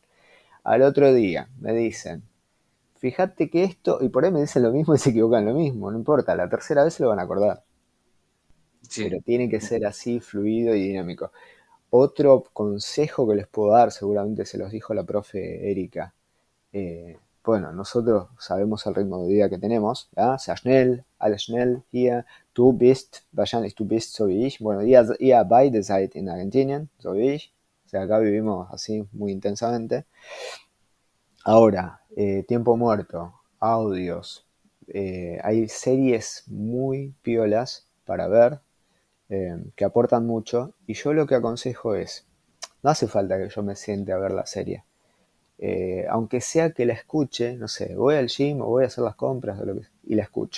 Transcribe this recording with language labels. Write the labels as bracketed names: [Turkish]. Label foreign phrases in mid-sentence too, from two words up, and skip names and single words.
[Spanish] Al otro día me dicen, fíjate que esto, y por ahí me dicen lo mismo y se equivocan lo mismo, no importa, la tercera vez se lo van a acordar, pero Sí, tiene que ser así, fluido y dinámico. Otro consejo que les puedo dar, seguramente se los dijo la profe Erika, bueno, nosotros sabemos el ritmo de vida que tenemos, ¿ya? [German] Sehr schnell, alles schnell, hier, wahrscheinlich du bist so wie ich, bueno, ihr beide seid in Argentinien, so wie ich, [Spanish] o sea, acá vivimos así muy intensamente. Ahora, tiempo muerto, audios, hay series muy piolas para ver, que aportan mucho, y yo lo que aconsejo es, no hace falta que yo me siente a ver la serie, aunque sea que la escuche, no sé, voy al gym o voy a hacer las compras o lo que sea, y la escucho.